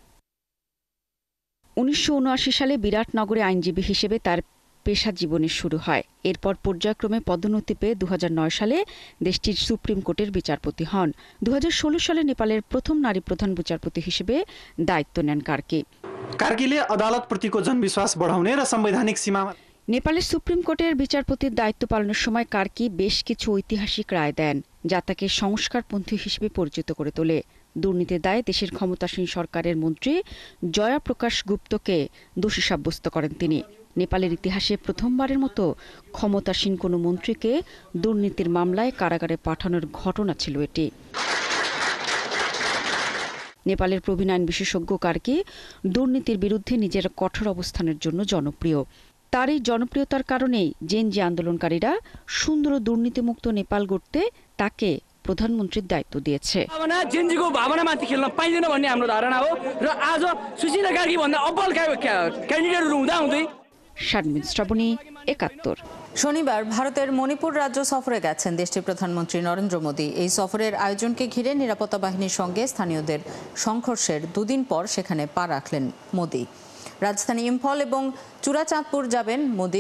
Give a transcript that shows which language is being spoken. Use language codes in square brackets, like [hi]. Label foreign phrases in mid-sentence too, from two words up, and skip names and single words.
[bn] 1979 সালে বিরাট নগরে আইনজীবী হিসেবে তার পেশা জীবনের শুরু হয়। এরপর পর্যায়ক্রমে পদোন্নতি পেয়ে 2009 সালে দেশটির সুপ্রিম কোর্টের বিচারপতি হন। 2016 সালে নেপালের প্রথম নারী প্রধান বিচারপতি হিসেবে দায়িত্ব নেন কার্কি। [ne] কার্কিले अदालतप्रतिको जनविश्वास बढाउने र संवैधानिक सीमा। [bn] নেপালের সুপ্রিম কোর্টের বিচারপতির দায়িত্ব পালনের সময় কার্কি বেশ কিছু ঐতিহাসিক রায় দেন, যা তাকে সংস্কারপন্থী হিসেবে পরিচিত করে তোলে। দুর্নীতির দায়ে দেশের ক্ষমতাসীন সরকারের মন্ত্রী জয়া প্রকাশ গুপ্তকে দোষী সাব্যস্ত করেন তিনি। নেপালের ইতিহাসে প্রথমবারের মতো ক্ষমতাসীন কোনো মন্ত্রীকে দুর্নীতির মামলায় কারাগারে পাঠানোর ঘটনা ছিল এটি। নেপালের প্রবীণ আইন বিশেষজ্ঞ কার্কি দুর্নীতির বিরুদ্ধে নিজের কঠোর অবস্থানের জন্য জনপ্রিয়। তার এই জনপ্রিয়তার কারণেই জেনজি আন্দোলনকারীরা সুন্দর দুর্নীতিমুক্ত নেপাল গড়তে তাকে প্রধানমন্ত্রীর দায়িত্ব দিয়েছে। [ne] জেনজিको भावनामाथि खेल्न पाइदैन भन्ने हाम्रो धारणा हो र आज सुशीला कार्की भन्दा अब्बल क्यान्डिडेटहरु हुँदै। [bn] শারমিন শ্রাবণী, 71। শনিবার ভারতের মণিপুর রাজ্য সফরে গেছেন দেশটির প্রধানমন্ত্রী নরেন্দ্র মোদী। এই সফরের আয়োজনকে ঘিরে নিরাপত্তা বাহিনীর সঙ্গে স্থানীয়দের সংঘর্ষের 2 দিন পর সেখানে পা রাখলেন মোদী। রাজধানী ইম্ফল এবং চূড়াচাঁদপুর যাবেন মোদী।